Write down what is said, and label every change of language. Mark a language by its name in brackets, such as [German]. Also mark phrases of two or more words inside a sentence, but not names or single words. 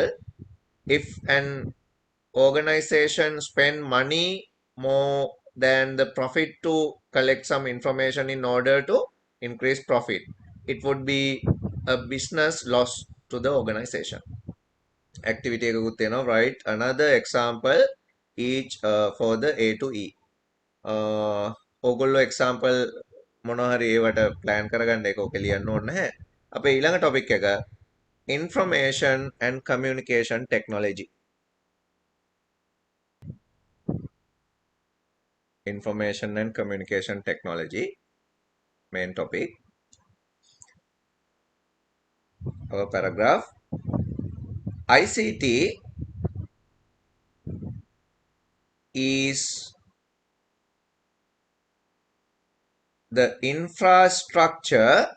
[English] If an organization spend money more than the profit to collect some information in order to increase profit, it would be a business loss to the organization. [Sinhala] Activity එකකුත් තියෙනවා, [English] write another example each for the A to E. [Sinhala] ඕගොල්ලෝ example මොනවා හරි ඒවට plan කරගන්න, ඒක ඔක ලියන්න ඕනේ නැහැ. අපේ ඊළඟ topic එක [English] information and communication technology. Information and communication technology, main topic. Our paragraph, ICT is the infrastructure.